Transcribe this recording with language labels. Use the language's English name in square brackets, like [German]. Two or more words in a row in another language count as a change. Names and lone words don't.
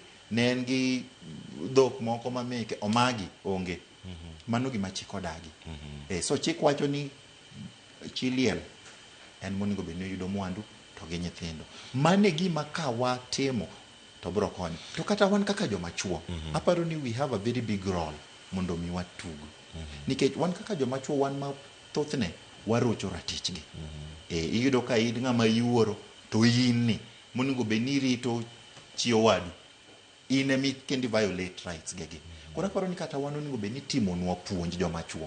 [Luo (Kenya and Tanzania)] Ne en gi dhok moko mameke, omagi, onge. Mano gima chik odagi. So chik wacho ni chi liel en monego bed ni yudo mwandu to gi nyithindo. Mane gima ka watimo to bro konyo. To kata wan kaka joma chuo, aparo ni [English] we have a very big role [Luo (Kenya and Tanzania)] mondo mi watug. Nikech wan kaka joma chuo, wan ma thothne warocho ratichgi. Iyudo ka in ng'ama yuoro, to in ni monego bed ni rito chi owadu, in emi kendi violate rights gegi. Koro aparo ni kata wan onego bed ni timonwa puonj joma chuo.